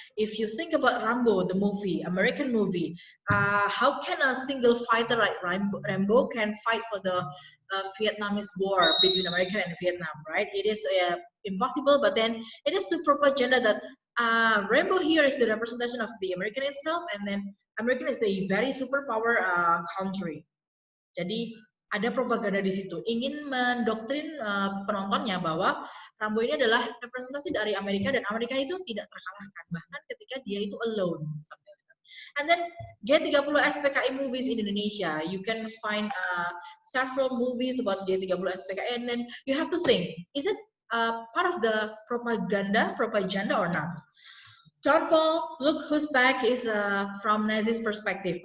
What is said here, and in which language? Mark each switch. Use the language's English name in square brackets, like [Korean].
[English] If you think about Rambo, the movie, American movie, how can a single fighter like Rambo can fight for the Vietnamese war between America and Vietnam, right? It is impossible, but then it is to propaganda that Rambo here is the representation of the American itself, and then American is the very superpower country. [Indonesian] Jadi ada propaganda di situ, ingin mendoktrin penontonnya bahwa Rambo ini adalah representasi dari Amerika, dan Amerika itu tidak terkalahkan bahkan ketika dia itu alone. [English] And then G30 SPKI movies in Indonesia, you can find several movies about G30 SPKI, and then you have to think, is it part of the propaganda or not? Downfall, Look Who's Back is from Nazi's perspective.